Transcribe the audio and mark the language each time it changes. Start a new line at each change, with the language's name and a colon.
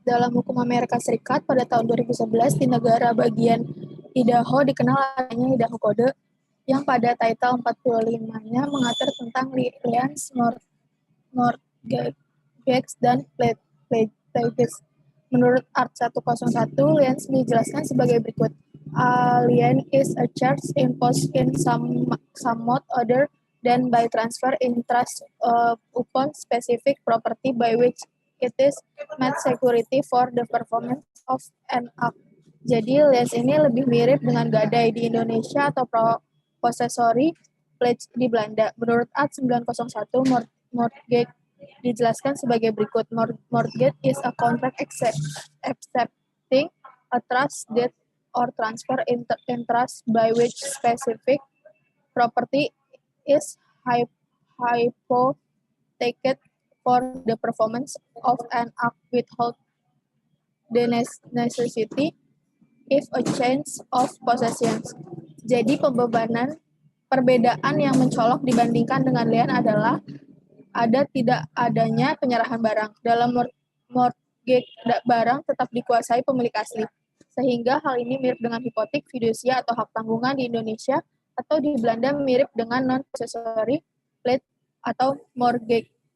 Indonesian: Dalam hukum Amerika Serikat pada tahun 2011 di negara bagian Idaho dikenal adanya Idaho Code yang pada title 45-nya mengatur tentang liens, mortgage, dan pledges. Menurut Art 101, liens dijelaskan sebagai berikut.
English: A lien is a charge imposed in somewhat other than by transfer in trust upon specific property by which it is made security for the performance of an act.
Indonesian: Jadi, liens ini lebih mirip dengan gadai di Indonesia atau possessory pledge di Belanda. Menurut Art 901, mortgage dijelaskan sebagai berikut.
English: Mortgage is a contract accepting a trust deed or transfer in trust by which specific property is hypothecated for the performance of an act without the necessity if a change of possessions.
Indonesian: Jadi perbedaan yang mencolok dibandingkan dengan lien adalah tidak adanya penyerahan barang. Dalam mortgage, barang tetap dikuasai pemilik asli. Sehingga hal ini mirip dengan hipotek, fidusia, atau hak tanggungan di Indonesia, atau di Belanda mirip dengan non-possessory pledge atau mortgage.